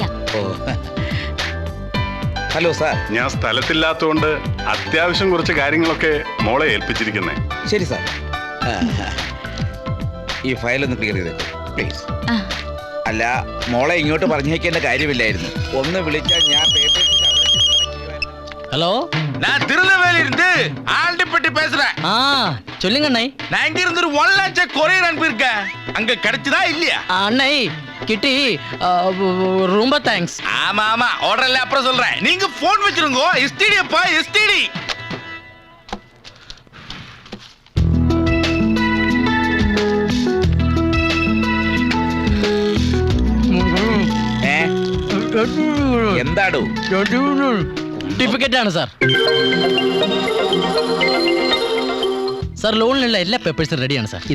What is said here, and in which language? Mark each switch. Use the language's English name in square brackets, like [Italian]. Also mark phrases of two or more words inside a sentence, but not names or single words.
[Malayalam] ഓ, ഹലോ സാർ. ഞാൻ സ്ഥലത്തില്ലാത്തതുകൊണ്ട് അത്യാവശ്യം കുറച്ച് കാര്യങ്ങളൊക്കെ മോളെ ഏൽപ്പിച്ചിരിക്കുന്നേ. ശരി സാർ. ഈ ഫയൽ ഒന്ന് ക്ലിയർ ചെയ്തേ പ്ലീസ്. അല്ല, മോളെ ഇങ്ങോട്ട് പറഞ്ഞേക്കേണ്ട കാര്യമില്ലായിരുന്നു. ഒന്ന് വിളിച്ചാൽ ഞാൻ [Tamil] ஹலோ, நான் திருநெல்வேலி இருந்து ஆண்டிப்பட்டி பேசுறேன். சொல்லுங்க அண்ணே. நான் இங்க இருந்து ஒரு 1 லட்சம் கொரியர் அனுப்பியிருக்கேன். அங்க கிடைச்சதா இல்லையா? அண்ணே கிட்டி, ரொம்ப தேங்க்ஸ். ஆமா ஆமா, ஆர்டர் இல்ல, அப்புறம் சொல்றேன். நீங்க போன் வச்சிருங்க. எஸ்டிடி அப்பா, எஸ்டிடி. [Malayalam] എന്താടോ? സർട്ടിഫിക്കറ്റ് ആണ് സാർ. സാർ, ലോണിലുള്ള എല്ലാ പേപ്പേഴ്സും റെഡിയാണ് സാർ.